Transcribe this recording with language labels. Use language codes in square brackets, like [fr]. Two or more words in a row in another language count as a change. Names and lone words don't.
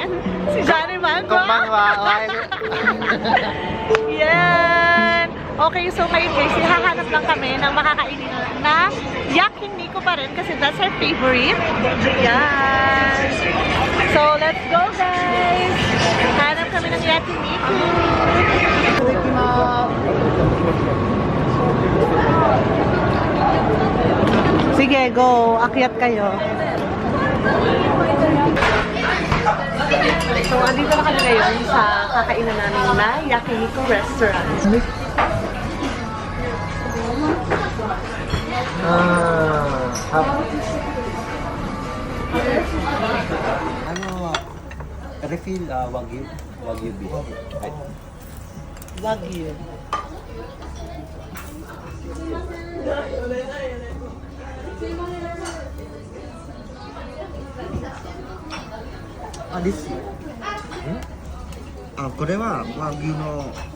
[tl] Si Johnny Mango. Yan. Okay, so ngayon guys, hahanap lang kami ng makakainin na yakiniku pa rin kasi [en] that's our favorite. Yan. So, let's go guys. [tl] Hanap kami ng yakiniku. Sige, go. Akyat kayo. So, andito na kami ngayon sa kakainan namin na Yakiniku Restaurant. [en] refill wagyu beef. Wagyu. [ja] This これは和牛の